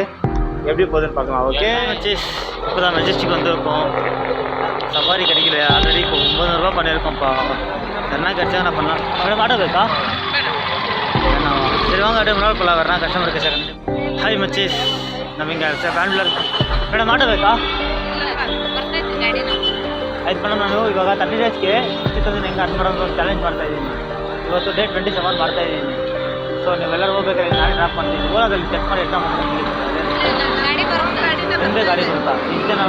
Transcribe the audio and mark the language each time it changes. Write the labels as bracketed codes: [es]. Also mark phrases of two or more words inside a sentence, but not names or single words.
[ta] எப்படி போகுதுன்னு பார்க்கலாம். ஓகே இப்போ தான் மெஜஸ்டிக் வந்துருக்கோம். சஃபாரி கிடைக்கல. ஆல்ரெடி இப்போ 900 ரூபா பண்ணியிருக்கோம்ப்பா. என்ன கிடைச்சா நான் பண்ணலாம். மேடம் ஆட்டோ ಬೇಕಾ சரி வாங்க அப்படியே முன்னாள் போகலாம். வரலாம் கஸ்டமருக்கு சார். ஹாய் மச்சீஸ், நம்ம இங்கே சார் [kn] ಬ್ಯಾಂಗ್ಳೂರ್ ಮೇಡಮ್ ಆಟೋ ಬೇಕಾ ಆಯ್ತು ಮೇಡಮ್. ನಾನು ಇವಾಗ 30 ಡೇಸ್ಗೆ 60,000 ಹೆಂಗೆ ಅರ್ನ್ ಮಾಡೋದು ಚಾಲೆಂಜ್ ಮಾಡ್ತಾಯಿದ್ದೀನಿ. ಇವತ್ತು ಡೇ 27 ಮಾಡ್ತಾಯಿದ್ದೀನಿ. ಸೊ ನೀವೆಲ್ಲರೂ ಹೋಗ್ಬೇಕಾದ್ರೆ ನಾಳೆ ಡ್ರಾಪ್ ಮಾಡ್ತೀನಿ. ಓಲಾದಲ್ಲಿ ಚೆಕ್ ಮಾಡಿ ಎಕ್ಸಾಮ್ ನಿಮ್ಮದೇ ಗಾಡಿ ಬರುತ್ತಾ ಇಷ್ಟೇ ನಾವು.